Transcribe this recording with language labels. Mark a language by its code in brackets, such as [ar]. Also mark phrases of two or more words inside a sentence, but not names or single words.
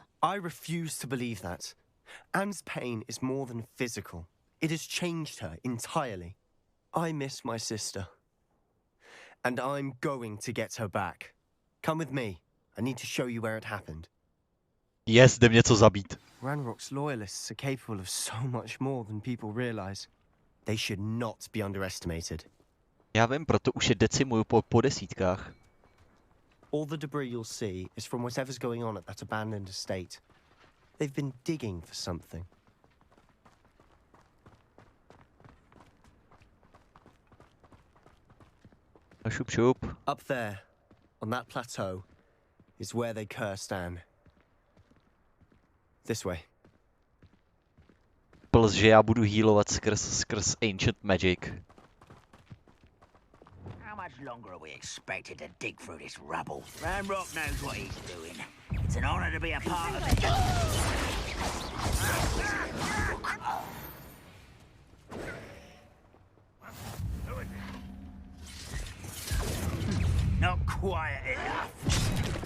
[en] I refuse to believe that. Anne's pain is more than physical. It has changed her entirely. I miss my sister. And I'm going to get her back. Come with me. I need to show you where it happened. Yes, [cs] jdem něco zabít. [en] Ranrock's loyalists are capable of so much more than people realize. They should not be underestimated. [cs] Já vím, proto už je decimuju po desítkách. [en] All the debris you'll see is from whatever's going on at that abandoned estate. They've been digging for something. [cs] Šup, šup. [en] Up there, on that plateau, is where they cursed Anne. This way. [cs] Plus, že já budu healovat skrz Ancient Magic. [en] How much longer are we expected to dig through this rubble? Ranrock knows what he's doing. It's an honor to be a part of it. Not quiet enough.